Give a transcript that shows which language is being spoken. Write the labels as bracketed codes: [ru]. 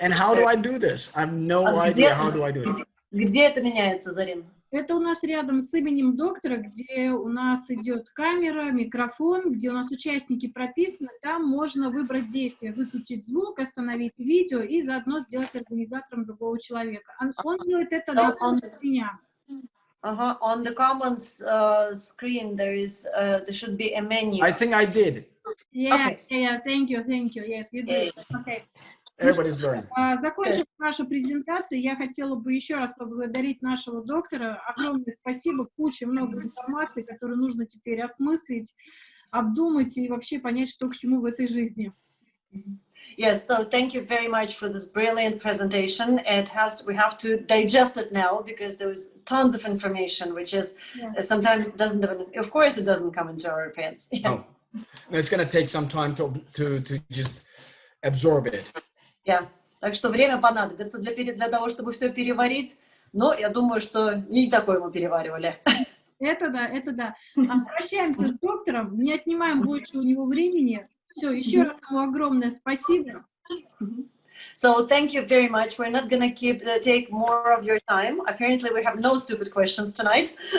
[en] And how do I do this? I have no idea. How do I do it? [ru] Где это меняется, Зарин? Это у нас рядом с именем доктора, где у нас идет камера, микрофон, где у нас участники прописаны. Там можно выбрать действие, выключить звук, остановить видео и заодно сделать организатором другого человека. Он делает это для меня. [en] On the comments screen, there should be a menu. I think I did. Yeah, thank you. Yes, you did. Okay. Everybody's learning. [ru] Закончив нашу презентацию, я хотела бы еще раз поблагодарить нашего доктора. Огромное спасибо, много информации, которую нужно теперь осмыслить, обдумать и вообще понять, что к чему в этой жизни. [en] Yes, so thank you very much for this brilliant presentation. We have to digest it now because there was tons of information, which is sometimes doesn't even, of course it doesn't come into our heads. Oh, it's going to take some time to just absorb it. [ru] Так что время понадобится для того, чтобы все переварить, но я думаю, что не такое мы переваривали. Это да, это да. Прощаемся с доктором, не отнимаем больше у него времени. Все, еще раз ему огромное спасибо. [en] So thank you very much. We're not going to take more of your time. Apparently, we have no stupid questions tonight.